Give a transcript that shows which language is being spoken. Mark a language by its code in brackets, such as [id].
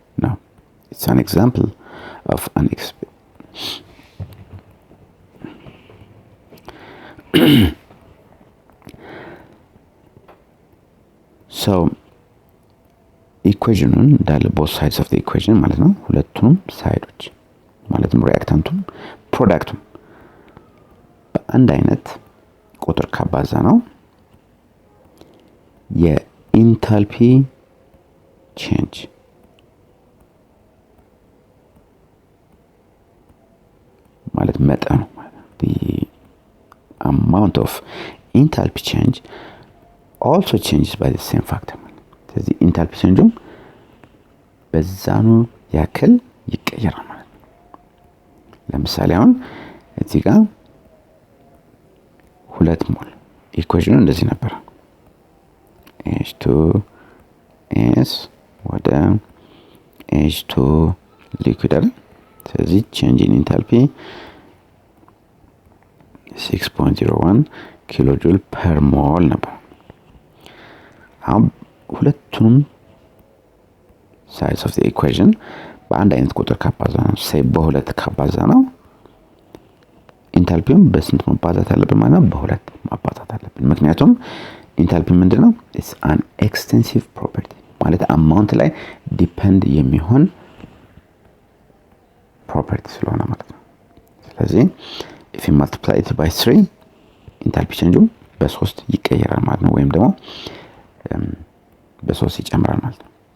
[en] No, it's an example of an so [am] ኢኩዌሽኑን እንዳለ [en] both sides of the equation [am] ማለት ነው። ሁለቱንም ሳይዶች ማለትም ሪአክታንቱም ፕሮዳክቱም በአንድ አይነት ቁጥር ካባዛ ነው የኢንታልፒ ቼንጅ ማለት መጠኑ [en] the amount of enthalpy change also changes by the same factor. [am] ስለዚህ ኢንታልፒ ቼንጁም በዛኑ ያክል ይቀየራል ማለት ነው። ለምሳሌ አሁን እዚህ ጋር 2 ሞል ኢኩዌሽኑ እንደዚህ ነበር። H2S ወደ H2 ሊኩዊድ አይደል? ስለዚህ ቼንጅ ኢን ኢንታልፒ 6.01 ኪሎ ጁል ፐር ሞል ነበር። አሁን ሁለቱንም [en] sides of the equation [am] በአንድ አይነት ቁጥር ካባዛ ነው በሁለት ካባዛ ነው ኢንታልፒውን በስንት ማባዛት አለብን ማለት ነው? በሁለት ማባዛት አለብን። ምክንያቱም ኢንታልፒ ምንድነው? [en] it's an extensive property [am] ማለት አማውንት ላይ ዲፔንድ የሚሆን ፕሮፐርቲ ስለሆነ ማለት ነው። ስለዚህ [en] if you multiply it by 3 [am] ኢንታልፒ ቼንጁ በ3 ይቀየራል ማለት ነው፣ ወይም ደግሞ በ3 ይጨምራል ማለት ነው።